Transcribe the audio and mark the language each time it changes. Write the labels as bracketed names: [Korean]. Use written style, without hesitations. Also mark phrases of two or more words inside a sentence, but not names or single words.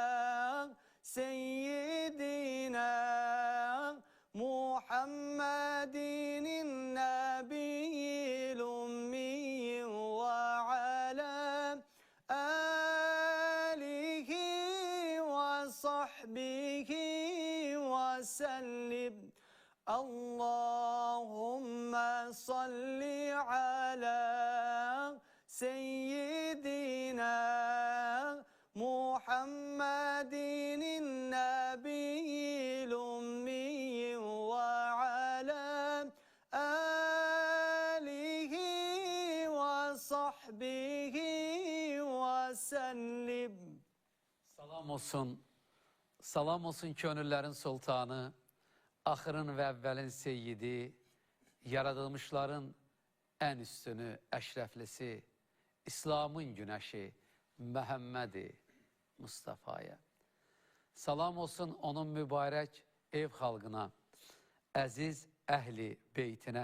[Arabic] سيدنا محمد النبي الأمي وعلى آله وصحبه وسلم اللهم صل على سيدنا محمد النبي الأمي وعلى آله وصحبه وسلم. [Azerbaijani] Salam olsun könüllərin sultanı, axırın və əvvəlin seyyidi, yaradılmışların ən üstünü, əşrəflisi, İslamın günəşi, Məhəmmədi Mustafaya. Salam olsun onun mübarək ev xalqına, əziz əhli beytinə.